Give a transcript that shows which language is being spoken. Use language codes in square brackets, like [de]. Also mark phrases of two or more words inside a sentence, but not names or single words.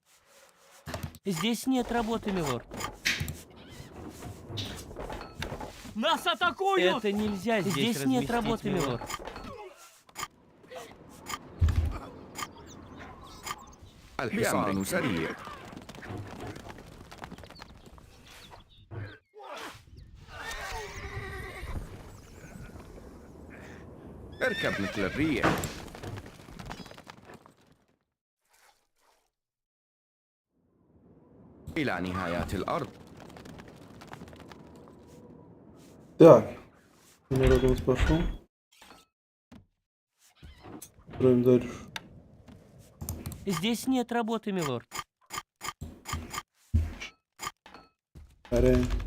[ru] Здесь нет работы, милорд. Нас атакуют! Это нельзя здесь нет работы, милорд. [ar] الحصان سريع. اركب مثل الريح. إلى نهايات الأرض. [ru] Так. Народ у нас пошел. Строим дальше. Здесь нет работы, милорд. Арен.